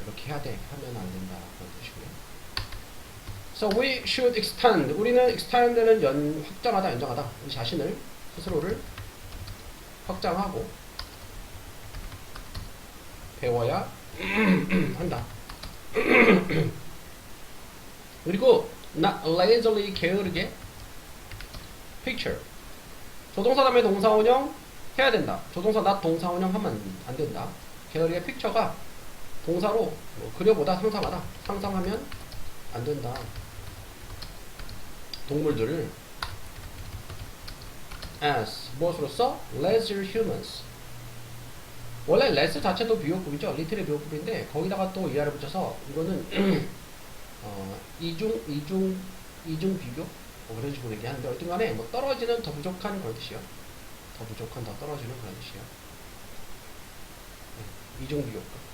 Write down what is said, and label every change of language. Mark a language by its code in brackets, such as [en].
[ko] 이렇게 해야 돼. 하면 안 된다. 그런 뜻이고요. [en] So we should extend. [ko] 우리는 extend는 확장하다, 연장하다. 우리 자신을 스스로를 확장하고 배워야 한다. 그리고 [en] not lazily [ko] 게으르게 picture. 조동사 다음에 동사원형 해야 된다. 조동사 not 동사원형 하면 안 된다. 게으르게 picture가 동사로 뭐 그려보다 상상하면 안 된다. 동물들을 as 무엇으로써 [en] leisure humans. [ko] 원래 less 자체도 비교급이죠. little의 비교급인데 거기다가 또 ER을 붙여서 이거는 이중 비교 뭐 그런 식으로 얘기하는데 어쨌든간에 뭐 떨어지는 더 부족한 그런 뜻이요. 더 부족한 더 떨어지는 그런 뜻이요. 네, 이중 비교급.